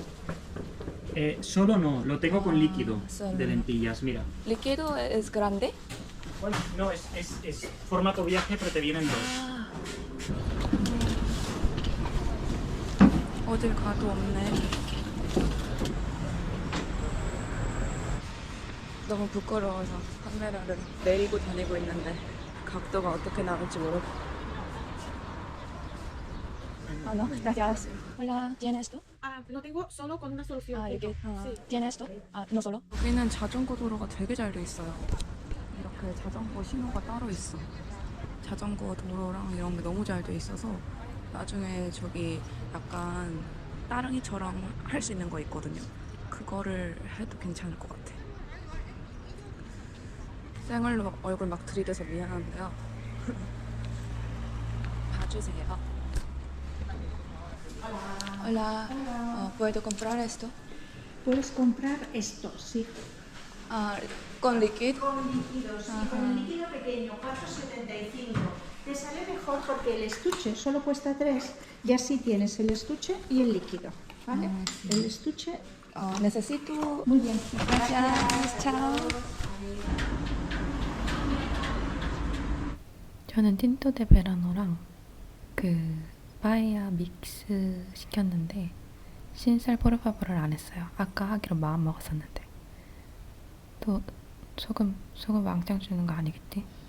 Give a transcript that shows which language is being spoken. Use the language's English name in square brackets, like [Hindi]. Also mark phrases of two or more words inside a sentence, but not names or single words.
[Spanish] Solo no, lo tengo con líquido solo. de lentillas, mira. ¿Líquido es grande? Bueno, no, es formato viaje, pero te vienen dos. [Korean] 어딜 가도 없네. 너무 부끄러워서 카메라를 내리고 다니고 있는데 각도가 어떻게 나올지 모르고 [Spanish] Ah, no, gracias. Hola, ¿tienes esto? Lo tengo solo con una solución. [Korean] 아, 이게 [Spanish] Sí. ¿tienes esto? 아, no solo. [Korean] 여기는 자전거 도로가 되게 잘 돼 있어요. 이렇게 자전거 신호가 따로 있어. 자전거 도로랑 이런 게 너무 잘 돼 있어서 나중에 저기 약간 따릉이처럼 할 수 있는 거 있거든요. 그거를 해도 괜찮을 것 같아. 생얼로 얼굴 막 들이대서 미안한데요. 봐주세요. [Spanish] Hola, ¿puedo comprar esto? Puedes comprar esto, sí. Ah, con líquido. Con líquidos, sí, con el líquido pequeño, 4,75. Te sale mejor porque el estuche solo cuesta 3 y así tienes el estuche y el líquido, ¿vale? sí. El estuche, necesito. muy bien. Gracias. Chao. [Korean] 저는 틴토 데 베라노랑 그 빠에야 믹스 시켰는데 [Spanish] sin sal por favor를 [Korean] 안 했어요. 아까 하기로 마음 먹었었는데. 또 소금 왕창 주는 거 아니겠지?